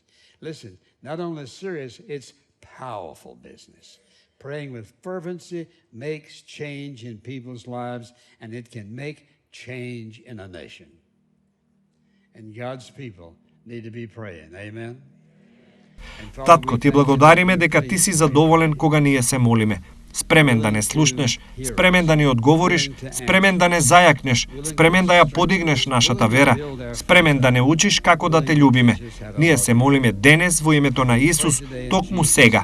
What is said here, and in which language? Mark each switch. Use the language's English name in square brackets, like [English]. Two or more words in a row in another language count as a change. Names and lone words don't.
[English] Listen, not only serious, it's powerful business. Praying with fervency makes change in people's lives, and it can make change in a nation. And God's people need to be praying. Amen? And Father, [Macedonian] Татко, [English] we [Macedonian] ти [English] thank you [Macedonian] благодариме [English] for [Macedonian] дека [English] the [Macedonian] ти си [English] faith [Macedonian] задоволен кога ние се молиме. Спремен да не слушнеш, спремен да ни одговориш, спремен да не зајакнеш, спремен да ја подигнеш нашата вера, спремен да не учиш како да те љубиме. Ние се молиме денес во името на Исус, токму сега.